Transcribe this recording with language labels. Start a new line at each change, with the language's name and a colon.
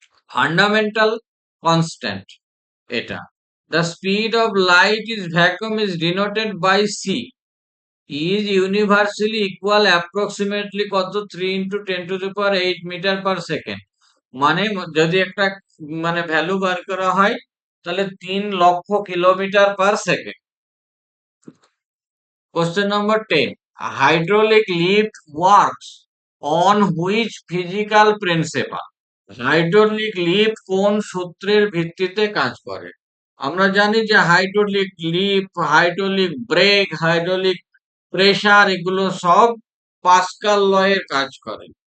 English: Fundamental constant এটা। The speed of light is vacuum is denoted by C is universally equal approximately কত?
Bangla: 3 × 10⁸ metre per second. মানে যদি একটা মানে value বার করা হয় তাহলে 3 লক্ষ kilometre per second.
English: Question number 10, hydraulic lift works on which physical principle?
Bangla: Hydraulic lift কোন সূত্রের ভিত্তিতে কাজ করে? আমরা জানি যে hydraulic lift, hydraulic break, hydraulic pressure এগুলো সব পাস্কাল ল এর কাজ করে।